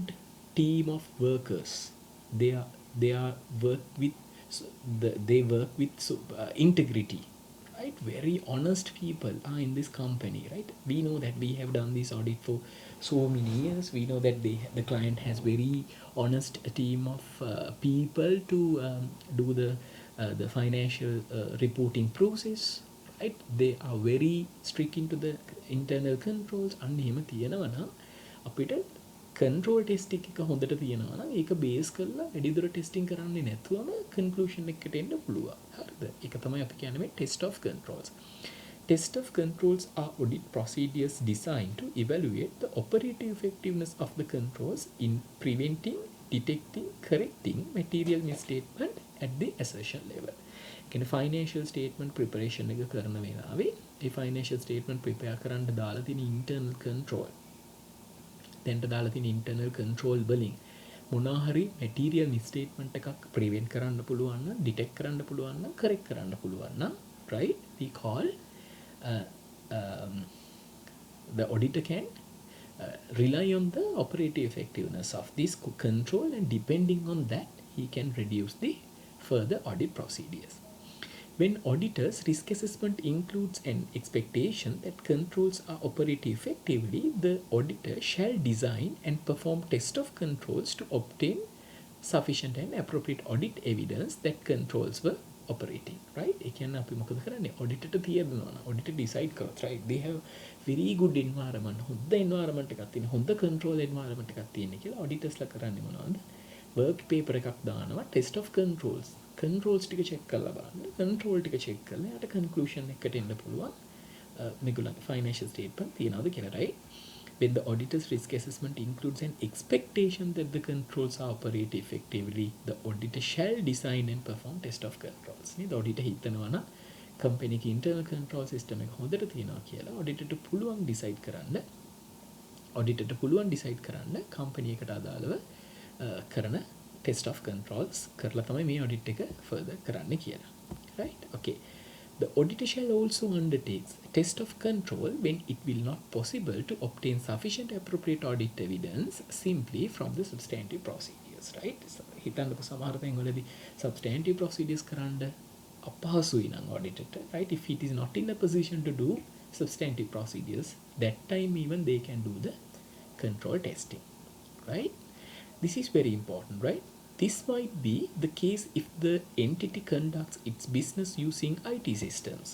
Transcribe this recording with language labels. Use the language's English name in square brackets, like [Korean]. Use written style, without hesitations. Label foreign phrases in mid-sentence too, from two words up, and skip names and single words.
[English] team of workers they are work with they work with integrity right very honest people are in this company right we know that we have done this audit for so many years we know that the client has very honest team of people to do the financial reporting process right they are very strict into the internal controls [Sinhala] අන්න එහෙම තියෙනවා නම් අපිට [English] control test [Sinhala] එක හොඳට තියෙනවා නම් ඒක බේස් කරලා වැඩිදුර ටෙස්ටිං කරන්නේ නැතුවම conclusion එකකට එන්න පුළුවන් හරිද ඒක තමයි අපි කියන්නේ මේ [English] test of controls test of controls are audit procedures designed to evaluate the operative effectiveness of the controls in preventing detecting correcting material misstatement at the assertion level [Sinhala] කියන්නේ [English] financial statement preparation [Sinhala] එක කරන වෙලාවේ ඒ [English] financial statement prepare [Sinhala] කරන්න දාලා තියෙන [English] internal control [Sinhala] දැන්ට දාලා තියෙන [English] internal control [Sinhala] වලින් මොනවා හරි [English] material misstatement [Sinhala] එකක් prevent කරන්න පුළුවන් නම් detect කරන්න පුළුවන් නම් correct කරන්න පුළුවන් නම් [English] right we call the auditor can rely on the operative effectiveness of this control and depending on that he can reduce the further audit procedures. When auditors risk assessment includes an expectation that controls are operating effectively, the auditor shall design and perform test of controls to obtain sufficient and appropriate audit evidence that controls were operating. Right? [Sinhala] ඒ කියන්නේ අපි මොකද කරන්නේ? auditor ට තියනවා නම් [English] auditor decide [Sinhala] කරොත් [English] right they have very good environment [Sinhala] හොඳ environment එකක් තියෙන හොඳ [English] control environment [Sinhala] එකක් තියෙන කියලා auditors ලා කරන්නේ මොනවද? [English] work paper [Sinhala] එකක් දානවා [English] test of controls [Sinhala] ටික check කරලා බලන්න control ටික check කරලා යාට conclusion එකකට එන්න පුළුවන් මේගොල්ලන්ගේ [English] financial statement [Sinhala] තියනවාද කියලා [English] right when the auditor's risk assessment includes an expectation that the controls are operate effectively the auditor shall design and perform test of controls [Sinhala] නේද auditor හිතනවා නම් company එකේ [English] internal control system [Sinhala] එක හොඳට තියෙනවා කියලා auditor ට පුළුවන් [English] decide කරන්න company [Sinhala] එකට අදාළව කරන [English] test of controls [Sinhala] කරලා තමයි මේ [English] audit එක further [Sinhala] කරන්න කියලා [English] right okay The auditor shall also undertake a test of control when it will not possible to obtain sufficient appropriate audit evidence simply from the substantive procedures, right? So, [Sinhala] හිතන්නකො සමහර තැන්වලදී [English] substantive procedures [Sinhala] කරන්න අපහසුයි නම් auditor, right? [English] If it is not in a position to do substantive procedures, that time even they can do the control testing, right? This is very important, right? This might be the case if the entity conducts its business using IT systems.